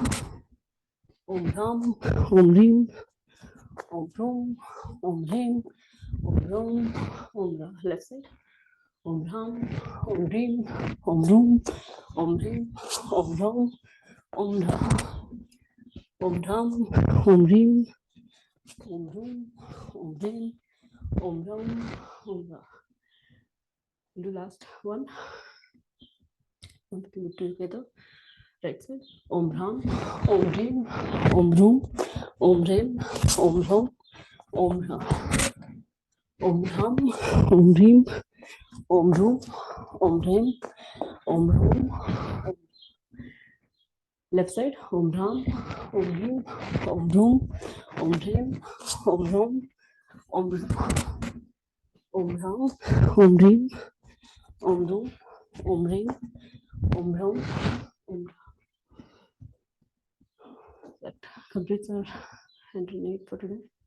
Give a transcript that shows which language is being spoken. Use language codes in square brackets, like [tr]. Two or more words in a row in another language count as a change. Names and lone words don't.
[sa] Om Ram, Om Reem, Om Room, Om Dhem, Om Ram, Om Ram. [en] Left side. [sa] Om Ram, Om Reem, Om Room, Om Dhem, Om Ram, Om Ram. Om Ram, Om Reem, Om Room, Om Dhem, Om Ram, Om Ram. [en] Do last one. Put it together. Right side. [sa] Om Ram, Om Reem, Om Room, Om Dhem, Om Ram, Om Ram. Om Ram, Om Reem, Om Room, Om Dhem, Om Ram, Om. [en] Left side. [sa] Om Ram, Om Reem, Om Room, Om Dhem, Om Ram, Om Ram. Om Ram, Om Reem, Om Room, Om Dhem, Om Ram, Om Ram. [en] That completes our 108 for today.